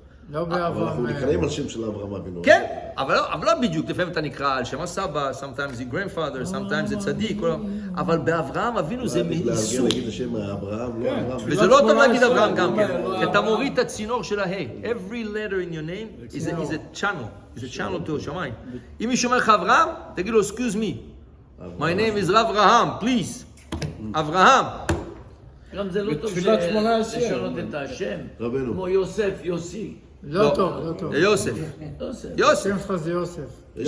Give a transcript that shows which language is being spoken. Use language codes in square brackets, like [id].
[he] לא אבל אנחנו באברהם. נקראים על שם של אברהם אבינו. כן, אבל לא בדיוק, לפעמים אתה נקרא על שם הסבא, [en] sometimes [he] זה grandfather, sometimes זה צדיק, אבל באברהם אבינו זה מאיסור. להגיד לשם אברהם, לא אברהם. וזה לא טוב להגיד אברהם גם כן, כי אתה מוריד את הצינור של ההי. [en] Every letter in your name is a channel, is a channel to השמיים. [he] אם מישהו אומר לך אברהם, תגיד לו, [en] excuse me, my name is [he] אברהם, [en] please. [he] אברהם. גם זה לא טוב בתפילת 18. לשנות את השם, רבנו. כמו יוסף, יוסי. לא טוב, לא טוב. זה יוסף. יוסף. השם שלך זה יוסף.